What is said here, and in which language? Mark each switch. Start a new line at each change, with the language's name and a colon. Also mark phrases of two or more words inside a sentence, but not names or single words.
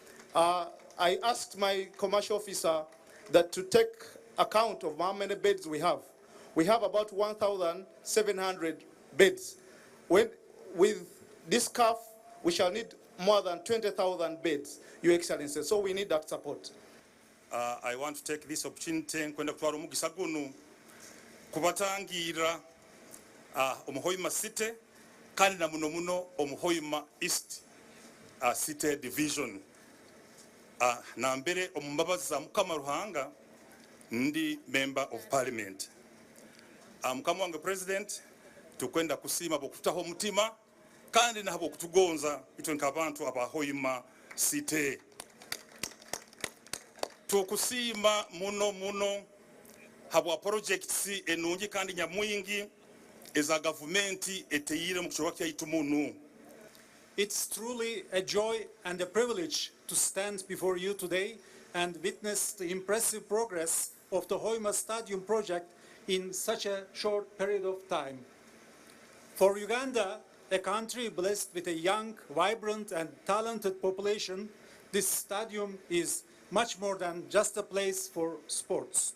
English: I asked my commercial officer that to take account of how many beds we have. We have about 1,700 beds. With this CAF, we shall need more than 20,000 beds, Your Excellency. So we need that support. I want to take this opportunity
Nyoro: kwenda kutwara omugisa gunu kubatangira omuhoima city kandi na muno muno omuhoima east city division na mbere omumbabazi za mukama ruhanga ndi
English: member of parliament.
Nyoro: Mukama wange president tukwenda kusima bokutaho mutima kandi nabo kutugonza itwe nk'abantu aba Hoima City. Tukusima muno habwa projects enungi kandi nyamwingi eza government eteyire mu kichwa kyaitu munu.
English: It's truly a joy and a privilege to stand before you today and witness the impressive progress of the Hoima Stadium project in such a short period of time. For Uganda, a country blessed with a young, vibrant and talented population, this stadium is much more than just a place for sports.